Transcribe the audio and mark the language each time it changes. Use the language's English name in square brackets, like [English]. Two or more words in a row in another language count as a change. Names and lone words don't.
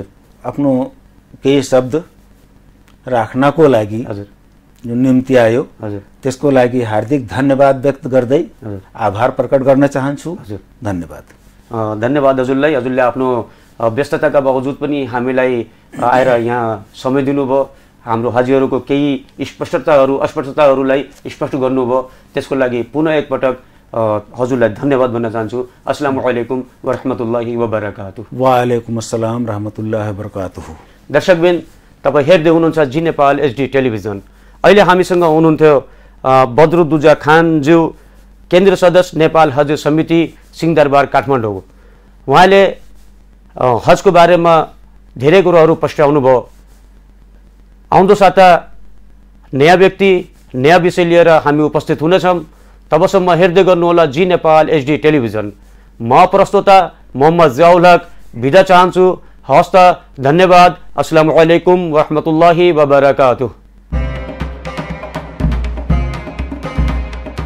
[Nepali] आफ्नो केही शब्द राख्नको लागि जुन निम्ति आयो त्यसको लागि हार्दिक धन्यवाद व्यक्त गर्दै आभार प्रकट गर्न चाहन्छु धन्यवाद धन्यवाद हजुरलाई हजुरले आफ्नो व्यस्तताका बावजुद पनि हामीलाई आएर यहाँ समय दिनुभयो हाम्रो हाजीहरुको केही अस्पष्टताहरूलाई स्पष्ट गर्नुभयो त्यसको लागि पुनः एकपटक हजुरलाई धन्यवाद भन्न चाहन्छु [Arabic] السلام عليكم و رحمة الله و بركاته و عليكم السلام رحمة الله و بركاته [Nepali] दर्शकबिन तपाई हेर्दै हुनुहुन्छ जी नेपाल एचडी टेलिभिजन अहिले हामीसँग हुनुहुन्थ्यो बद्रुद्दुजा खान ज्यू केन्द्रीय सदस्य नेपाल हज समिति सिंहदरबार काठमाडौँ उहाँले हजको बारेमा धेरै कुराहरू पस्ट्याउनु भयो आउँदो साता नयाँ व्यक्ति नयाँ विषय लिएर हामी उपस्थित हुनेछौं तबसम्म हेर्दै गर्नुहोला जी नेपाल एचडी टेलिभिजन म प्रस्तोता मोहम्मद जियाउल हक बिदा चाहन्छु हस्त धन्यवाद [Arabic] السلام عليكم و رحمة الله و بركاته